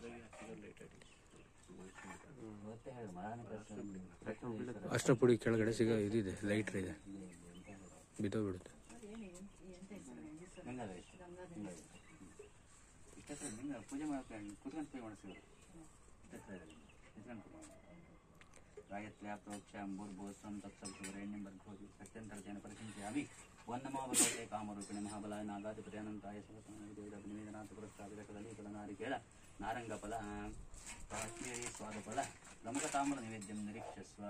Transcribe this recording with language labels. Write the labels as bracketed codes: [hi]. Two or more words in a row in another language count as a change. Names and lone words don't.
[kn] ಅರ್ಶಿನ ಪುಡಿ ಕೆಳಗಡೆ ಇದಿದೆ, ಲೈಟ್ರ್ ಇದೆ, ಬಿದ್ದೋಗ್ಬಿಡುತ್ತೆ. ಪೂಜೆ ಮಾಡ್ಕೊಂಡು ಕುತ್ಕೊಂಡು ಪೂಜೆ ಮಾಡಿಸಿದ್ರು. [sa] गायत्र्या प्रोक्षां भूर्भुवस्वं तत्सवितुर्वरेण्यं भर्गोऽपि सत्यन्तर्जेन परिचिन्तयामि। वन्नमो भगवते कामरूपिणे महाबलाय नागाधिपत्यानन्ताय सर्वतोनिवेदनाथ पुरस्तावितकदलीफलनारिकेळ नारङ्गफल काश्मीरी स्वादफल प्रमुखताम्र निवेद्यं निरीक्षस्व।